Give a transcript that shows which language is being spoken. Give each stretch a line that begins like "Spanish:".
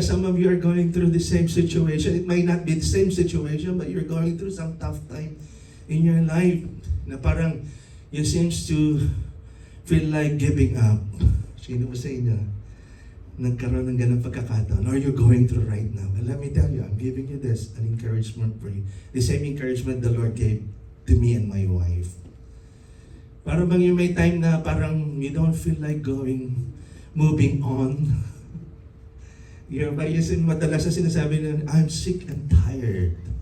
English: Some of you are going through the same situation. It may not be the same situation, but you're going through some tough time in your life
Filipino: na parang
English: you seems to feel like giving up.
Filipino: Sino ba sa inyo nagkaroon ng ganang pagkakataon?
English: Or you're going through right now? Well, let me tell you, I'm giving you this, an encouragement for you. The same encouragement the Lord gave to me and my wife.
Filipino: Para bang yung may time na parang
English: you don't feel like moving on.
Filipino: Yung madalas na sinasabi na,
English: I'm sick and tired.